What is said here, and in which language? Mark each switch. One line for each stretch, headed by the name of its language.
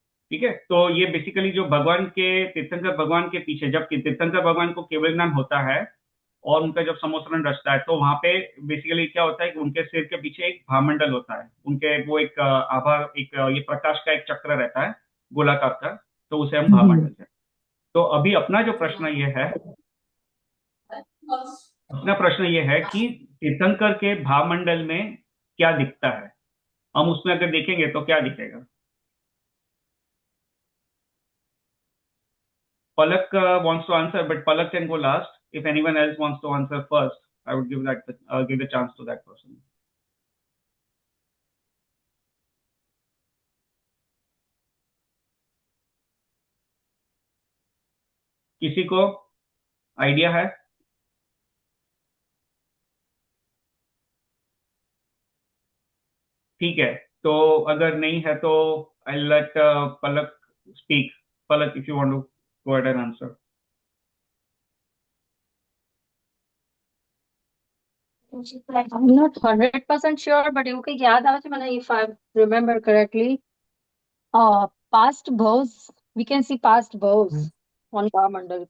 Hindi: ठीक है, तो ये बेसिकली जो भगवान के तीर्थंकर भगवान के पीछे, जब तीर्थंकर भगवान को केवल ज्ञान होता है और उनका जब समोसरण रचता है, तो वहां पे बेसिकली क्या होता है कि उनके सिर के पीछे एक भामंडल होता है, उनके वो एक आभा, एक ये प्रकाश का एक चक्र रहता है गोलाकार का, तो उसे हम भामंडल कहते हैं। तो अभी अपना जो प्रश्न ये है, अपना प्रश्न ये है कि तीर्थंकर के भामंडल में क्या दिखता है। हम उसमें अगर देखेंगे तो क्या दिखेगा।
English: Palak wants to answer, but Palak can go last. If anyone else wants to answer first, I would give the chance to that person.
Hindi: किसी को आइडिया है? ठीक है, तो अगर नहीं है तो
English: I'll let Palak speak. Palak, if you want to go ahead and answer. I'm not 100% sure, but you can
Hindi: याद आवे मैंने,
English: if I remember correctly, past vows, we can see past vows on Bhamandal.